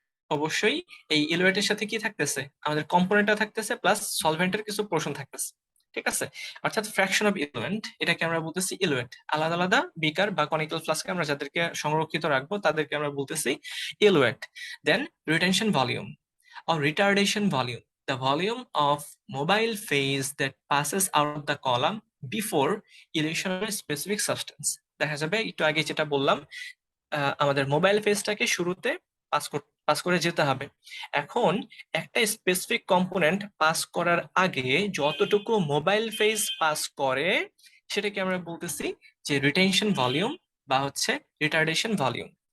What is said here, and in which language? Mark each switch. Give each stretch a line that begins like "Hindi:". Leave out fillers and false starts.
Bangla: অবশ্যই এই ইলুয়েটের সাথে কি থাকতেছে, আমাদের কম্পোনেন্টটা থাকতেছে প্লাস সলভেন্টের কিছু পোর্শন থাকতেছে, ঠিক আছে। অর্থাৎ ফ্র্যাকশন অফ ইলুয়েন্ট এটাকে আমরা বলতেছি ইলুয়েট। আলাদা আলাদা বিকার বা কনিক্যাল ফ্লাস্কে আমরা যাদেরকে সংরক্ষিত রাখবো তাদেরকে আমরা বলতেছি ইলুয়েট।
English: Then retention volume or retardation volume, the volume of mobile phase that passes out of the column before elution of a specific substance।
Bangla: দেখা যাবে একটু আগে যেটা বললাম, আমাদের মোবাইল ফেজটাকে শুরুতে পাস করে যেতে হবে। এখন একটা স্পেসিফিক কম্পোনেন্ট পাস করার আগে যতটুকু মোবাইল ফেজ পাস করে সেটাকে আমরা বলতেছি যে রিটেনশন ভলিউম বা হচ্ছে রিটার্ডেশন ভলিউম।